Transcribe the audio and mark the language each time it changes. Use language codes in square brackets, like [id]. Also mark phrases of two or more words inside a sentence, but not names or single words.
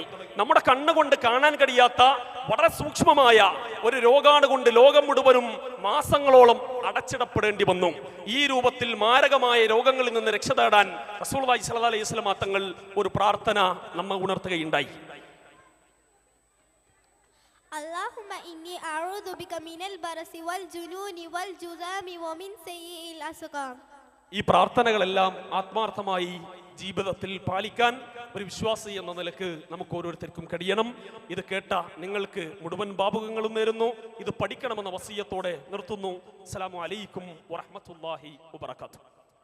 [ml] നമ്മുടെ കണ്ണുകൊണ്ട് കാണാൻ കഴിയാത്ത വളരെ സൂക്ഷ്മമായ ഒരു രോഗാണു കൊണ്ട് ലോകം മുഴുവനും മാസങ്ങളോളം അടച്ചിടപ്പെടേണ്ടി വന്നു. ഈ രൂപത്തിൽ മാരകമായ രോഗങ്ങളിൽ നിന്ന് രക്ഷ നേടാൻ [ar] رسول الله صلى الله عليه وسلم [ml] തങ്ങൾ ഒരു പ്രാർത്ഥന നമ്മെ ഉണർത്തുകയുണ്ടായി. [ar] اللهم إني أعوذ بك من البرص والجنون والجذام ومن سيء الأسقام. [ml] ഈ പ്രാർത്ഥനകളെല്ലാം ആത്മാർത്ഥമായി ജീവിതത്തിൽ പാലിക്കാൻ ഒരു വിശ്വാസി എന്ന നിലക്ക് നമുക്ക് ഓരോരുത്തർക്കും കഴിയണം. ഇത് കേട്ട നിങ്ങൾക്ക് മുഴുവൻ ഭാവുകങ്ങളും നേരുന്നു. ഇത് പഠിക്കണമെന്ന വസിയത്തോടെ നിർത്തുന്നു. [ar] السلام عليكم ورحمة الله وبركاته.